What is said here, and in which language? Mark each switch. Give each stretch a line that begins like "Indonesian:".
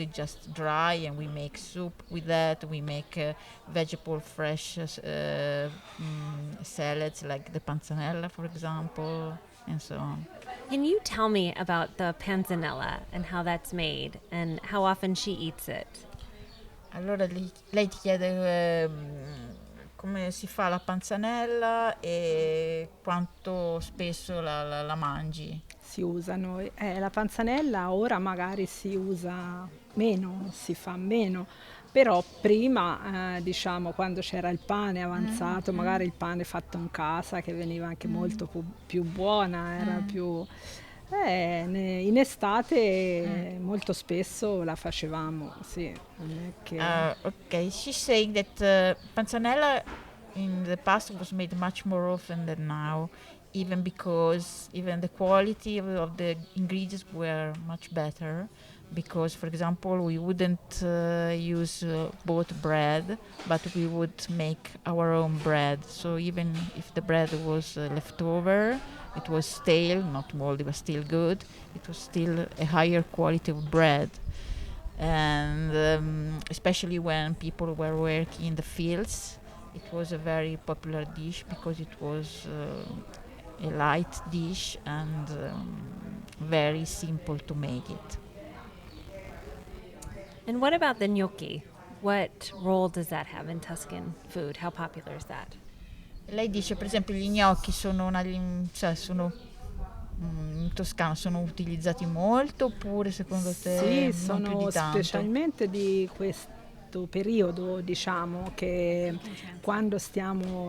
English: It's just dry, and we make soup with that. We make vegetable fresh salads like the panzanella, for example, and so on. Can you tell me about the panzanella and how that's made and how often she eats it?
Italian: Allora lei ti chiede come si fa la panzanella e quanto spesso la mangi. Si usano, la panzanella ora magari si usa meno, si fa meno, però prima, diciamo, quando c'era il pane avanzato, magari il pane fatto in casa, che veniva anche molto più buona, era più... in estate molto spesso la facevamo, sì. Non è che...
English: Okay, she's saying that panzanella in the past was made much more often than now, even because even the quality of the ingredients were much better. Because, for example, we wouldn't use bought bread, but we would make our own bread. So even if the bread was leftover, it was stale, not moldy, but still good. It was still a higher quality of bread. And especially when people were working in the fields, it was a very popular dish because it was a light dish and very simple to make it. And what about the gnocchi? What role does that have in Tuscan food? How popular is that?
Italian: Lei dice, per esempio, gli gnocchi sono in Toscana sono utilizzati molto, oppure secondo te Sì, non più sono di tanto? specialmente di questo periodo, diciamo, che quando stiamo...